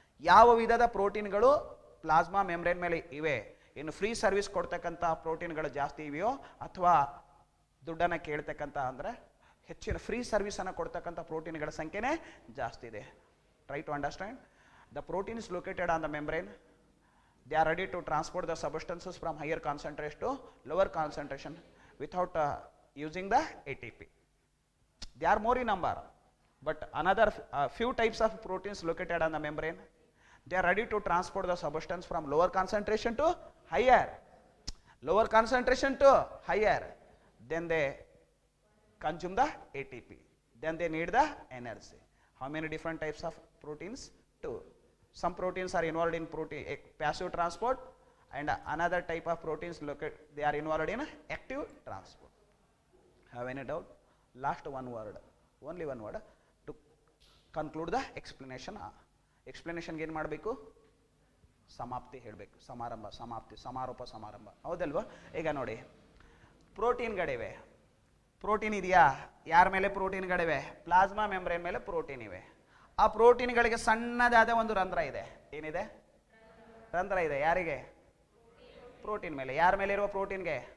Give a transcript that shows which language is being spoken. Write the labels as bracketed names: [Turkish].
[Kannada] ಯಾವ ವಿಧದ ಪ್ರೋಟೀನ್ಗಳು ಪ್ಲಾಸ್ಮಾ ಮೆಂಬ್ರೇನ್ ಮೇಲೆ ಇವೆ? ಇನ್ನು ಫ್ರೀ ಸರ್ವಿಸ್ ಕೊಡ್ತಕ್ಕಂಥ ಪ್ರೋಟೀನ್ಗಳು ಜಾಸ್ತಿ ಇವೆಯೋ ಅಥವಾ ದುಡ್ಡನ್ನು ಕೇಳ್ತಕ್ಕಂಥ ಅಂದರೆ ಹೆಚ್ಚಿನ ಫ್ರೀ ಸರ್ವಿಸನ್ನು ಕೊಡ್ತಕ್ಕಂಥ ಪ್ರೋಟೀನ್ಗಳ ಸಂಖ್ಯೆನೇ ಜಾಸ್ತಿ ಇದೆ. [English] Try to understand. The protein is located on the membrane. They are ready to transport the substances from higher concentration to lower concentration without using the ATP. They are more in number, but another few types of proteins located on the membrane. They are ready to transport the substance from lower concentration to higher. Lower concentration to higher. Then they consume the ATP. Then they need the energy. How many different types of proteins? Two. Some proteins are involved in passive transport, and another type of proteins they are involved in active transport. Have any doubt? Last one word, only one word to conclude the explanation. [Kannada] Explanation ಏನು ಮಾಡಬೇಕು? ಸಮಾಪ್ತಿ ಹೇಳಬೇಕು. ಸಮಾರಂಭ, ಸಮಾಪ್ತಿ, ಸಮಾರೋಪ, ಸಮಾರಂಭ. ಹೌದಲ್ವಾ? ಈಗ ನೋಡಿ, ಪ್ರೋಟೀನ್ಗಳಿವೆ. ಪ್ರೋಟೀನ್ ಇದೆಯಾ? ಯಾರ ಮೇಲೆ ಪ್ರೋಟೀನ್ಗಳಿವೆ? ಪ್ಲಾಸ್ಮಾ ಮೆಂಬ್ರೇನ್ ಮೇಲೆ ಪ್ರೋಟೀನ್ ಇವೆ. ಆ ಪ್ರೋಟೀನ್ಗಳಿಗೆ ಸಣ್ಣದಾದ ಒಂದು ರಂಧ್ರ ಇದೆ. ಏನಿದೆ? ರಂಧ್ರ ಇದೆ. ಯಾರಿಗೆ? ಪ್ರೋಟೀನ್ ಮೇಲೆ. ಯಾರ ಮೇಲೆ ಇರುವ ಪ್ರೋಟೀನ್ಗೆ?